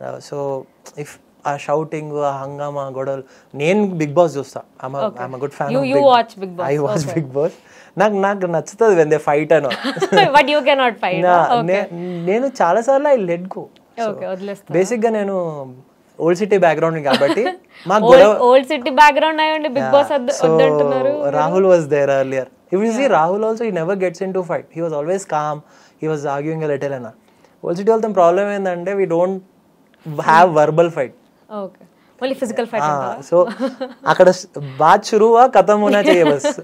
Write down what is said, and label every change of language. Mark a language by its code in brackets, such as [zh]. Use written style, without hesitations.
[te] So if ఆ shouting, ఆ హంగామా, గొడవలు, నేను బిగ్ బాస్ చూస్తా. [en] I'm good fan. You watch Big Boss. I watch Big Boss. [te] నాకు నచ్చుతుంది [en] when they fight and all. But you cannot fight. [te] నేను చాలా సార్లు [en] I let go. [te] బేసిక్ గా నేను ఓల్డ్ సిటీ బ్యాక్గ్రౌండ్ కాబట్టి మాకు ఓల్డ్ సిటీ బ్యాక్గ్రౌండ్ అయ్యండి big boss వద్దంటున్నారు. [en] Rahul was there earlier. If you see Rahul also, he never gets into fight. He was always calm. He was arguing a little and all. Old City [te] వాళ్ళతో problem ఏంటంటే [en] we don't have verbal fight. Okay. Only physical fight అంటారా? [hi] So అక్కడ bath షురువా ఖతం హోనా चाहिए bus.